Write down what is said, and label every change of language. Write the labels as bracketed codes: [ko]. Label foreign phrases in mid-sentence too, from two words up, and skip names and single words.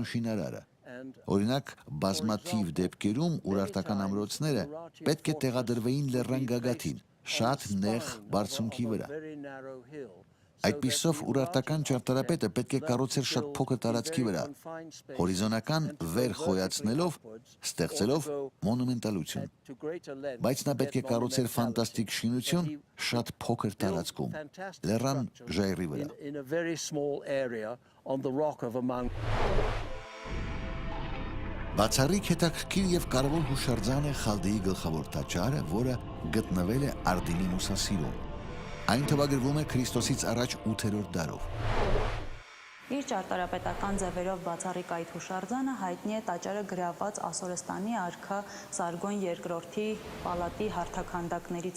[hy] ու շինարարը։ Օրինակ, բազմաթիվ դեպքերում urartakan ամրոցները պետք է տեղադրվեին լեռան գագաթին, շատ նեղ բարձունքի վրա։ Այդպիսով urartakan ճարտարապետը պետք է կառուցեր շատ փոքր տարածքի վրա, հորիզոնական վեր խոյացնելով, ստեղծելով մոնումենտալություն։ Բայց նա պետք է կառուցեր ֆանտաստիկ շինություն շատ փոքր տարածքում, լեռան ժայռի վրա։ [en] In a very small area on the rock of a mountain. [hy] Բացառիկ հետաքրքիր եւ կարևոր հուշարձան է Խալդեի գլխավոր տաճարը, որը գտնվել է Արդինի Մուսասիրում։ Այն թվագրվում է Քրիստոսից առաջ 8-րդ դարով։ Իր ճարտարապետական ձևերով բացառիկ այդ հուշարձանը հայտնի է տաճարը գրաված Ասորեստանի արքա Սարգոն II պալատի հարթաքանդակներից